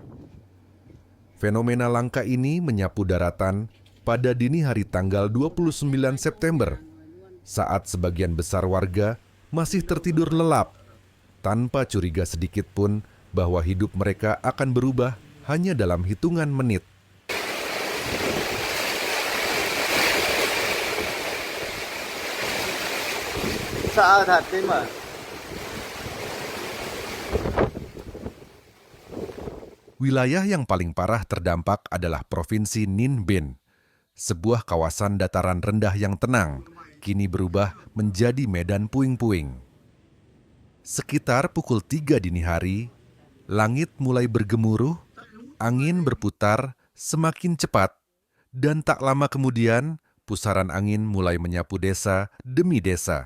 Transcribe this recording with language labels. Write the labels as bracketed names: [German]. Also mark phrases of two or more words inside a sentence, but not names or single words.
[Indonesian] Fenomena langka ini menyapu daratan pada dini hari tanggal 29 September, saat sebagian besar warga masih tertidur lelap, tanpa curiga sedikit pun bahwa hidup mereka akan berubah hanya dalam hitungan menit. [Vietnamese] Sợ thật đấy mà. [Indonesian] Wilayah yang paling parah terdampak adalah Provinsi Ninh Binh. Sebuah kawasan dataran rendah yang tenang, kini berubah menjadi medan puing-puing. Sekitar pukul 3 dini hari, langit mulai bergemuruh, angin berputar semakin cepat, dan tak lama kemudian pusaran angin mulai menyapu desa demi desa.